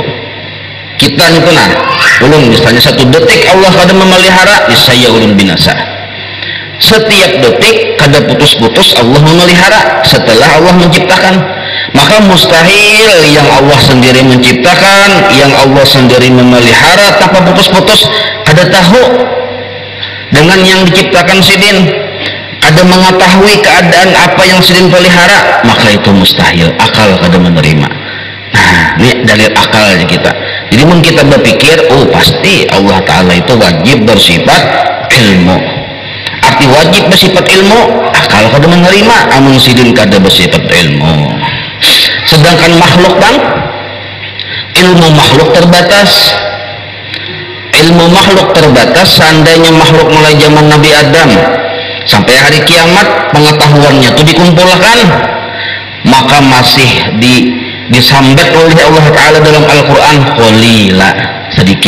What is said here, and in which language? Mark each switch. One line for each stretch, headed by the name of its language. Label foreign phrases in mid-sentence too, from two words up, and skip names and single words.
Banjar: Kita nih pernah ulun, misalnya satu detik Allah kada memelihara, niscaya ulun binasa.
Indonesian: Setiap detik kada putus-putus Allah memelihara setelah Allah menciptakan. Maka mustahil yang Allah sendiri menciptakan, yang Allah sendiri memelihara tanpa putus-putus,
Banjar: kada tahu dengan yang diciptakan sidin, ada mengetahui keadaan apa yang sidin pelihara, maka itu mustahil, akal kada menerima.
Indonesian: Nah, ini dalil akalnya kita. Jadi mun kita berpikir, oh pasti Allah Ta'ala itu wajib bersifat ilmu.
Banjar: Arti wajib bersifat ilmu, akal kada menerima, amun sidin kada bersifat ilmu.
Indonesian: Sedangkan makhluk bang, ilmu makhluk terbatas. Ilmu makhluk terbatas. Seandainya makhluk mulai zaman Nabi Adam sampai hari kiamat pengetahuannya itu dikumpulkan, maka masih disambat oleh Allah Ta'ala dalam Al-Quran, qalila, sedikit.